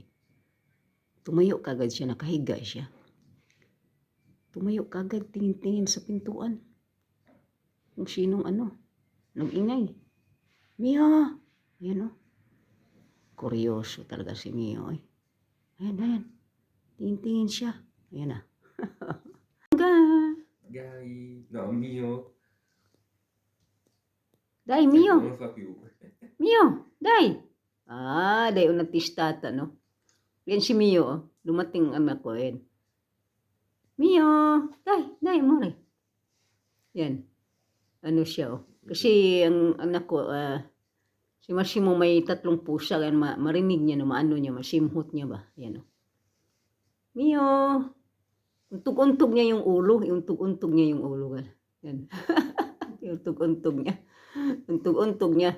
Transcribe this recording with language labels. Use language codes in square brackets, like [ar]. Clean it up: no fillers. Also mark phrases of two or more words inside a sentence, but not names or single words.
[tl] Tumayo kagad siya, nakahiga siya. Tumayo kagad, tingin-tingin sa pintuan. Kung sinong nag-ingay. Mio! Ayan o. Kuryoso talaga si Mio. Ayan. Tingin-tingin siya. Ayan na. Guy, no, Mio. Day, Mio. [it] Non lo fa più. [tl] Mio, day. Day unang tistata, no? Yan si Mio, oh. Dumating ang anak ko, yan. Mio, day, more. Yan. Ano siya, oh. Kasi ang anak ko, si Massimo may 3 pusa, yan, marinig niya, no, masimhot niya ba? Yan, oh. Mio. Untog-untog niya yung ulo. Yan. Yung untog-untog niya.